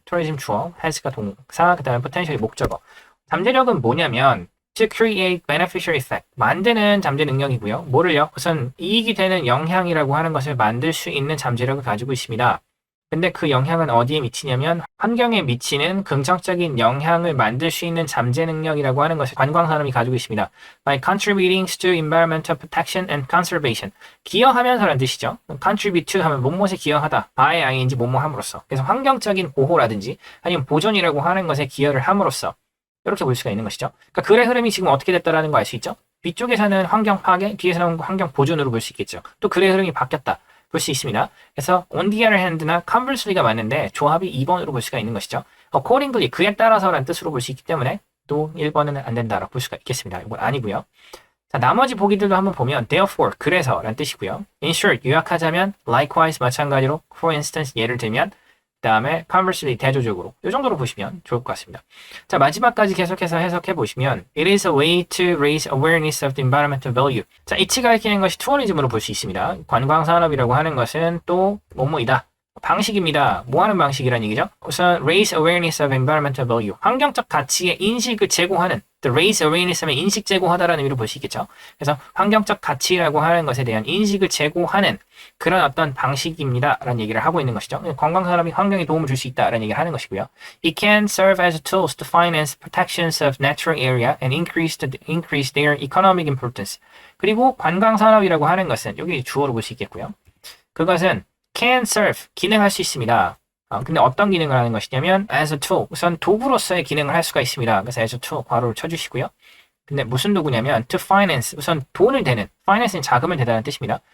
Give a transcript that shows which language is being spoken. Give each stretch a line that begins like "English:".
Korean: tourism 주어, has가 동사, 그 다음에 potential이 목적어. 잠재력은 뭐냐면
English: to create beneficial effect,
Korean: 만드는 잠재 능력이고요. 뭐를요? 우선 이익이 되는 영향이라고 하는 것을 만들 수 있는 잠재력을 가지고 있습니다. 근데 그 영향은 어디에 미치냐면 환경에 미치는 긍정적인 영향을 만들 수 있는 잠재 능력이라고 하는 것을 관광산업이 가지고 있습니다.
English: By contributing to environmental protection and conservation.
Korean: 기여하면서라는 뜻이죠. contribute to 하면 뭐뭐에 기여하다. by ing 뭐뭐 함으로써. 그래서 환경적인 보호라든지 아니면 보존이라고 하는 것에 기여를 함으로써 이렇게 볼 수가 있는 것이죠. 그러니까 글의 흐름이 지금 어떻게 됐다라는 거 알 수 있죠. 뒤쪽에서는 환경 파괴, 뒤에서는 환경 보존으로 볼 수 있겠죠. 또 글의 흐름이 바뀌었다. 볼 수 있습니다. 그래서
English: on the other hand
Korean: 나 conversely가 맞는데 조합이 2번으로 볼 수가 있는 것이죠. accordingly, 그에 따라서라는 뜻으로 볼 수 있기 때문에 또 1번은 안 된다라고 볼 수가 있겠습니다. 이건 아니고요. 자, 나머지 보기들도 한번 보면 therefore, 그래서 라는 뜻이고요. in short, 요약하자면 likewise, 마찬가지로 for instance, 예를 들면 그 다음에 conversely, 대조적으로 이 정도로 보시면 좋을 것 같습니다. 자, 마지막까지 계속해서 해석해 보시면
English: it is a way to raise awareness of the environmental value.
Korean: 자, 이치 가리키는 것이 투어리즘으로 볼 수 있습니다. 관광산업이라고 하는 것은 또 뭐뭐이다. 방식입니다. 뭐 하는 방식이라는 얘기죠? 우선
English: raise awareness of environmental value.
Korean: 환경적 가치의 인식을 제고하는 the raise awareness 하면 인식 제고하다라는 의미로 볼 수 있겠죠. 그래서 환경적 가치라고 하는 것에 대한 인식을 제고하는 그런 어떤 방식입니다. 라는 얘기를 하고 있는 것이죠. 관광산업이 환경에 도움을 줄 수 있다라는 얘기를 하는 것이고요.
English: It can serve as tools to finance protections of natural area and increase their economic importance.
Korean: 그리고 관광산업이라고 하는 것은 여기 주어로 볼 수 있겠고요. 그것은 can serve, 기능할 수 있습니다. 근데 어떤 기능을 하는 것이냐면
English: as a tool,
Korean: 우선 도구로서의 기능을 할 수가 있습니다. 그래서 as a tool 괄호를 쳐주시고요. 근데 무슨 도구냐면 to finance, 우선 돈을 대는, finance는 자금을 대다는 뜻입니다.